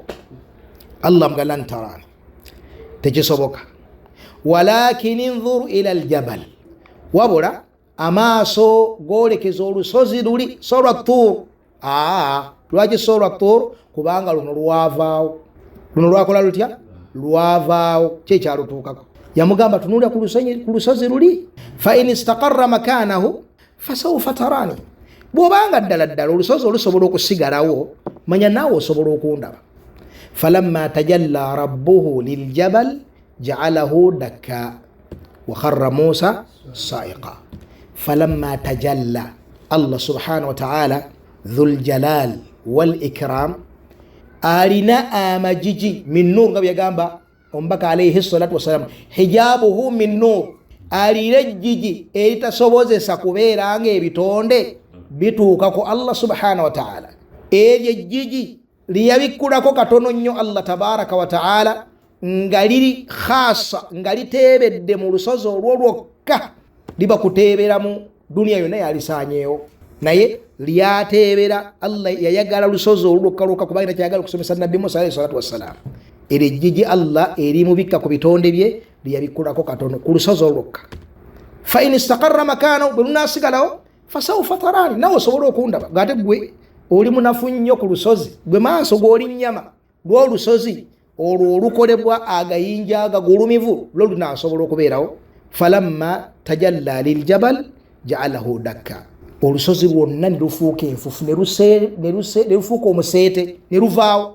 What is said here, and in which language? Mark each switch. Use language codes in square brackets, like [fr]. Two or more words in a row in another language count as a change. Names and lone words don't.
[lg] Allah mugamba [ar] لن تراني [lg] tekisoboka [ar] ولكن انظر إلى الجبل [lg] wabula amaaso golekeza olusozi luli Surwa Tur. Lwaki Surwa Tur? Kubanga luno lwavaawo luno lwakola lutya lwavaawo kyekyalutuukako. Yamugamba tunulira ku lusozi luli [ar] فإن استقر مكانه فسوف تراني [lg] bwobanga ddala olusozi olusobola okusigalawo manya naawe osobola okundaba. [ar] فلما تجلى ربه للجبل جعله دكا وخر موسى صعقا. فلما تجلى الله سبحانه وتعالى ذو الجلال والإكرام [lg] alina amajiji [ar] من نور [lg] nga byagamba ombaka [ar] عليه الصلاة والسلام حجابه من نور [lg] alira jiji eritasobozesa kubeeranga ebitonde bituuka ku Allah [ar] سبحانه وتعالى. [lg] Eryo jiji liyabikkulako katono nnyo Allah [ar] تبارك وتعالى [lg] nga liri khasa nga liteebedde mu lusozi olwo lwokka liba kuteebera mu duniya yonna yalisaanyeewo naye lyateebera Allah yayagala lusozi olwokka kubanga kyayagala okusomesa Nabbi Musa [ar] عليه الصلاة والسلام. [lg] Eri jiji Allah eri mubikka ku bitonde bye liyabikkulako katono ku lusozi olwokka. [ar] فإن استقر مكانه [lg] bwelunasigalawo [ar] فسوف تراني [lg] nawe osobola okundaba ngate gwe oli munafu nnyo ku lusozi gwe maaso g'oli nnyama lw'olusozi olwo olukolebwa agayinja agagulumivu lwo lunaasobola okubeerawo. [ar] فلما تجلى للجبل جعله دكا [lg] olusozi lwonna ne lufuuka enfufu ne lufuuka omuseete ne luvaawo.